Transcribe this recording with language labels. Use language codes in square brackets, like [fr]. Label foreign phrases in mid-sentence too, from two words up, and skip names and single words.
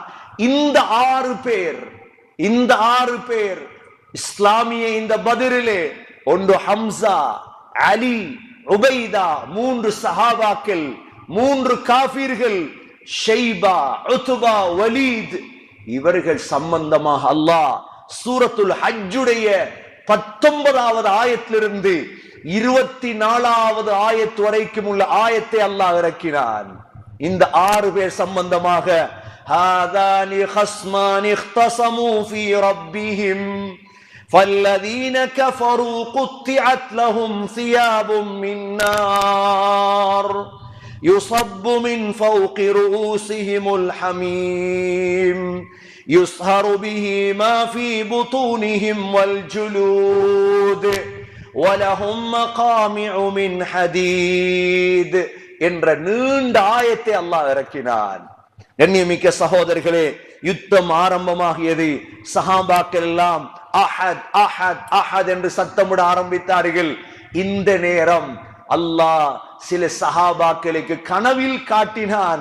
[ta] இந்த 6 பேர் இஸ்லாமிய இந்த பத்ரிலே, ஒன்று ஹம்சா, அலி, உபைதா, 3 சஹாபாக்கள், 3 காஃபிர்கள், ஷைபா, உத்பா, வலீத், இவர்கள் சம்பந்தமாக அல்லாஹ் சூரத்துல் ஹஜ்ஜுடைய 19வது ஆயத்திலிருந்து 24வது ஆயத்து வரைக்கும் உள்ள ஆயத்தை அல்லாஹ் இறக்கினான். இந்த 6 பேர் சம்பந்தமாக, [ar] هذان خصمان اختصموا في ربهم فالذين كفروا قطعت لهم ثياب من نار يصب من فوق رؤوسهم الحميم يصهر به ما في بطونهم والجلود ولهم مقامع من حديد [ta] என்ற நீண்ட ஆயத்தை அல்லாஹ் இறக்கினான். கண்ணியமிக்க சகோதரர்களே, யுத்தம் ஆரம்பமாகியது. சஹாபாக்கள் எல்லாம் [ar] أحد أحد أحد [ta] என்று சத்தமிட ஆரம்பித்தார்கள். இந்த நேரம் அல்லாஹ் சில சஹாபாக்களுக்கு கனவில் காட்டினான்.